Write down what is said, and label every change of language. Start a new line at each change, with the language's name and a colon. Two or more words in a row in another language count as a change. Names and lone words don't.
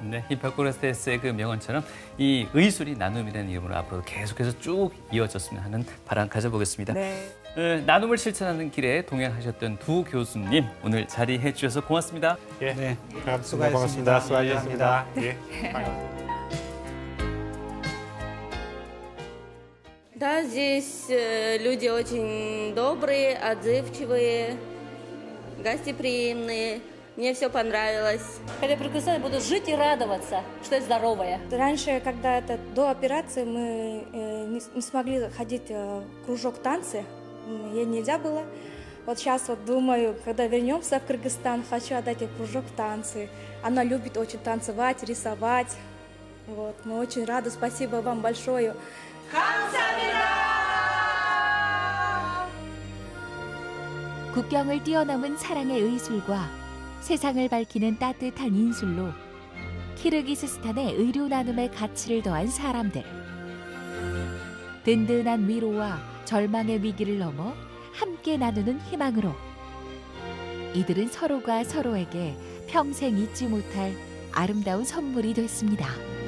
Korean: 네, 히포크라테스의 그 명언처럼 이 의술이 나눔이라는 이름으로 앞으로 계속해서 쭉 이어졌으면 하는 바람 가져보겠습니다. 네. 나눔을 실천하는 길에 동행하셨던 두 교수님 오늘 자리해 주셔서 고맙습니다. 예, 네, 수고하셨습니다. 수고하셨습니다. 예.
Russian: Да, здесь люди очень добрые, отзывчивые, гостеприимные. Мне все понравилось. Когда я приду, я буду жить и радоваться, что я здоровая. Раньше, когда до операции, мы не смогли ходить в кружок танцы, ей нельзя было. Вот сейчас вот думаю, когда вернемся в Кыргызстан, хочу отдать ей кружок танцы. Она любит очень танцевать, рисовать. Вот, мы очень рады, спасибо вам большое.
Korean: 국경을 뛰어넘은 사랑의 의술과 세상을 밝히는 따뜻한 인술로 키르기스스탄의 의료 나눔의 가치를 더한 사람들. 든든한 위로와 절망의 위기를 넘어 함께 나누는 희망으로 이들은 서로가 서로에게 평생 잊지 못할 아름다운 선물이 됐습니다.